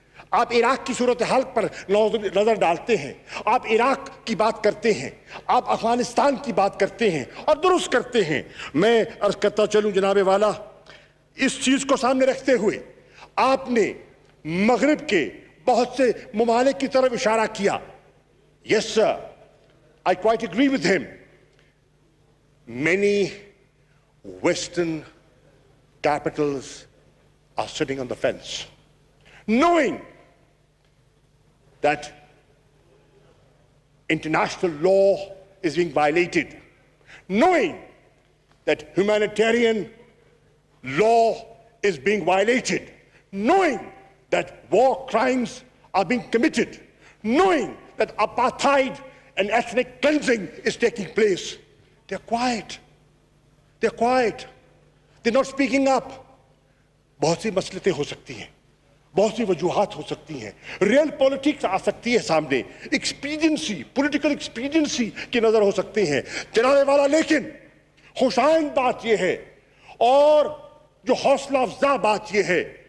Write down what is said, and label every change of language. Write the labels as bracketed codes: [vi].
[ur] آپ عراق کی صورتحال پر نظر ڈالتے ہیں، آپ عراق کی بات کرتے ہیں، آپ افغانستان کی بات کرتے ہیں اور درست کرتے ہیں. میں عرض کرتا چلوں جناب والا، اس چیز کو سامنے رکھتے ہوئے آپ نے مغرب کے بہت سے ممالک کی طرف اشارہ کیا. [en] Yes sir, I quite agree with him. Many Western capitals are sitting on the fence, knowing that international law is being violated, knowing that humanitarian law is being violated, knowing that war crimes are being committed, knowing that apartheid and ethnic cleansing is taking place. They're quiet. They're not speaking up. [ur] بہت سی مسئلتیں ہو سکتی ہیں، بہت سی وجوہات ہو سکتی ہیں، real politics آ سکتی ہے سامنے، ایکسپیڈینسی، پولیٹیکل ایکسپیڈینسی کی نظر ہو سکتی ہیں جناب والا، لیکن خوشائند بات یہ ہے اور جو حوصلہ افزا بات یہ ہے،